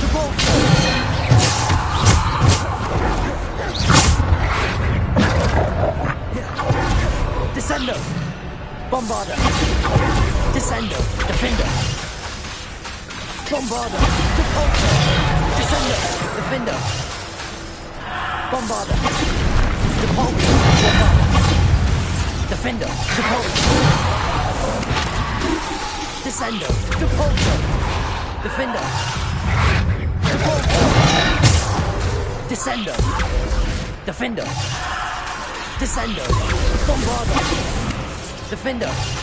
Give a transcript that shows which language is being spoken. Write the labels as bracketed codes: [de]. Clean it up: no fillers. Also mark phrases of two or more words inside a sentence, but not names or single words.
[la] Descendo. Bombarda. Descendo. Defender. Bombarda. Repulsor. Descendo. Defender. Bombarda. Repulsor. Bombarda. Defender. Repulsor. Descendo. Repulsor. Defender. Repulsor. Descendo. Defender. Descendo. Bombarda. Defender.